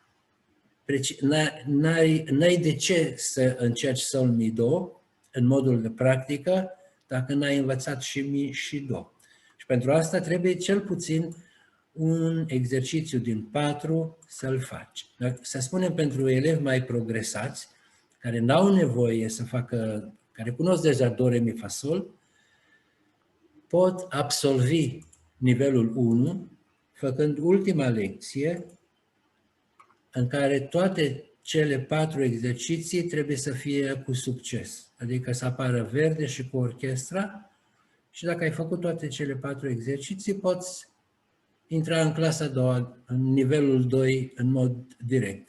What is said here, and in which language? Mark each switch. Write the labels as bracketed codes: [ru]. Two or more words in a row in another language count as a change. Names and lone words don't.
[ro] N-ai de ce să încerci sol, mi, do în modul de practică dacă n-ai învățat și mi și do. Și pentru asta trebuie cel puțin un exercițiu din 4 să-l faci. Să spunem pentru elevi mai progresați, care n-au nevoie să facă, care cunosc deja do, re, mi, fa, sol, pot absolvi nivelul 1 făcând ultima lecție în care toate cele 4 exerciții trebuie să fie cu succes. Adică să apară verde și cu orchestra și dacă ai făcut toate cele 4 exerciții, poți intra în clasa a doua, în nivelul 2, în mod direct.